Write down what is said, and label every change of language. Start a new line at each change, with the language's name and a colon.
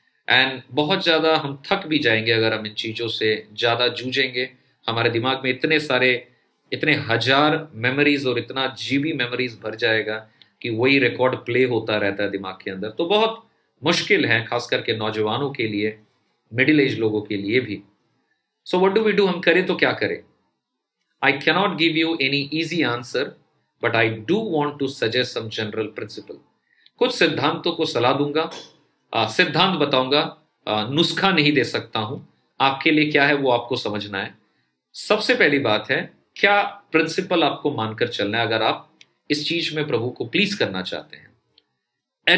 Hindi: And बहुत ज्यादा हम थक भी जाएंगे अगर हम इन चीजों से ज्यादा जूझेंगे। हमारे दिमाग में इतने हजार मेमोरीज और इतना जीबी मेमोरीज भर जाएगा कि वही रिकॉर्ड प्ले होता रहता है दिमाग के अंदर। तो बहुत मुश्किल है, खास करके नौजवानों के लिए, मिडिल एज लोगों के लिए भी।
English: So what do we do?
Hindi: हम करें तो क्या करें?
English: I cannot give you any easy answer, but I do want to suggest some general principle.
Hindi: कुछ सिद्धांतों को सलाह दूंगा, सिद्धांत बताऊंगा, नुस्खा नहीं दे सकता हूं। आपके लिए क्या है वो आपको समझना है। सबसे पहली बात है, क्या प्रिंसिपल आपको मानकर चलना है अगर आप इस चीज में प्रभु को प्लीज करना चाहते हैं।